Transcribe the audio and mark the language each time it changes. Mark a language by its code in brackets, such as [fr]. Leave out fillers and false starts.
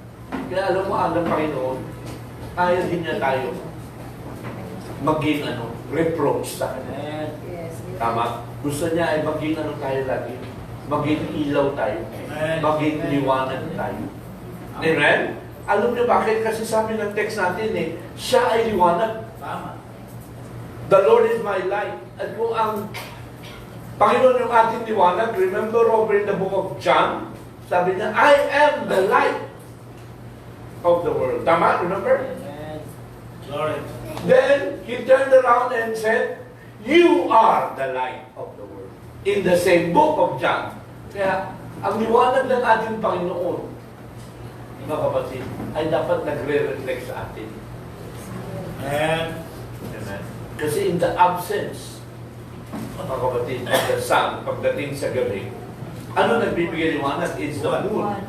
[tl] Kaya alam mo, ang Panginoon, ayaw din niya tayo maging reproach sa Kanya. Tama? Gusto niya ay maging tayo lagi. Maging ilaw tayo. Maging liwanag tayo. Amen? Alam niyo bakit? Kasi sabi ng text natin siya ay liwanag. Tama. [en] The Lord is my light. [tl] At kung ang Panginoon yung ating liwanag, [en] remember over in the book of John, [tl] sabi niya, [en] I am the light of the world. [tl] Tama? Remember? [en] Amen. Glory. Then, He turned around and said, you are the light of the world. In the same book of John. [tl] Kaya, ang liwanag ng ating Panginoon, mga kapatid, ay dapat nagre-reflect sa atin. Amen. [en] Amen. Kasi in the absence, mga kapatid, of the sun, [tl] pagdating sa gabi, ano nagbibigay liwanag? [en] It's the moon.